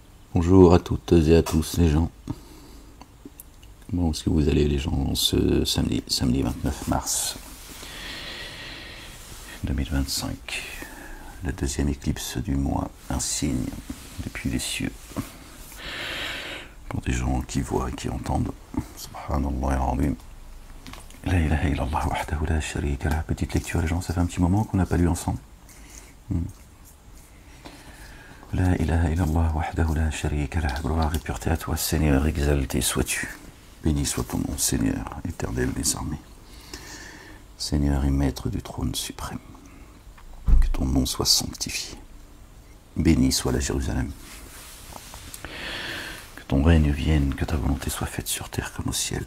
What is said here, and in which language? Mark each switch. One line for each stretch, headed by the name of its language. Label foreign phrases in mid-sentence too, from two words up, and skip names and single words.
French: Bonjour à toutes et à tous les gens. Comment est-ce que vous allez les gens ce samedi 29 mars 2025, la deuxième éclipse du mois, un signe depuis les cieux. Pour des gens qui voient et qui entendent.
Arabic: سبحان الله العظيم. لا إله إلا الله وحده لا شريك له.
French: Petite lecture les gens, ça fait un petit moment qu'on n'a pas lu ensemble.
Arabic: لا إله إلا الله وحده لا شريك له.
French: Gloire et pureté à toi Seigneur, exalté sois-tu. Béni soit ton nom Seigneur, éternel des armées. Seigneur et maître du trône suprême. Que ton nom soit sanctifié. Béni soit la Jérusalem. Que ton règne vienne, que ta volonté soit faite sur terre comme au ciel.